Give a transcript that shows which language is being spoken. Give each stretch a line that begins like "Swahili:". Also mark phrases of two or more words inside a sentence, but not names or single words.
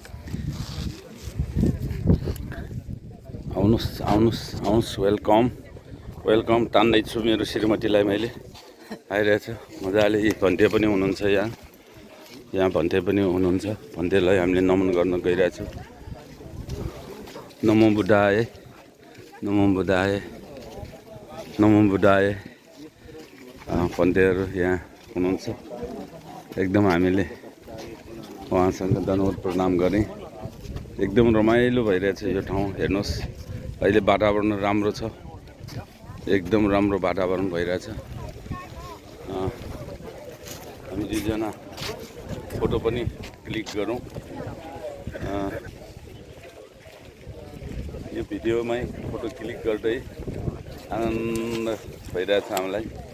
Nepali: आउनुहोस् वेलकम तान्दैछु मेरो श्रीमतीलाई मैले आइरहेछ मजाले भन्टे पनि हुनुहुन्छ यहाँ भन्टे पनि हुनुहुन्छ भन्टेलाई हामीले नमन गर्न गइरहेछौँ
Pali: नमो बुद्धाय
Nepali: भन्टेहरू यहाँ हुनुहुन्छ एकदम हामीले उहाँसँग दण्डवत प्रणाम गरेँ एकदम रमाइलो भइरहेछ यो ठाउँ हेर्नुहोस् अहिले वातावरण राम्रो छ एकदम राम्रो वातावरण भइरहेछ हामी दुईजना फोटो पनि क्लिक गरौँ यो भिडियोमै
English: photo click
Nepali: गर्दै आनन्द भइरहेछ हामीलाई